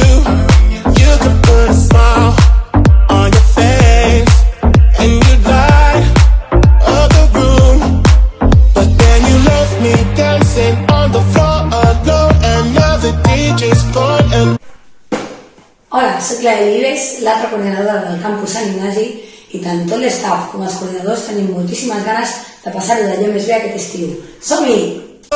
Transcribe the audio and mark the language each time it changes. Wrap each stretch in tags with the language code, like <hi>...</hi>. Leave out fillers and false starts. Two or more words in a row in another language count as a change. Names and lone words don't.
<en>You can put a smile on your face and you light up the room, but then you left me dancing on the floor alone and now the DJ's gone and...</en> <ca>Hola, soc la Elives, l'altra coordinadora del campus Sant Ignasi, i tant tot l'estaf com els coordinadors tenim moltíssimes ganes de passar-ho d'allò més bé aquest estiu. Som-hi!</ca>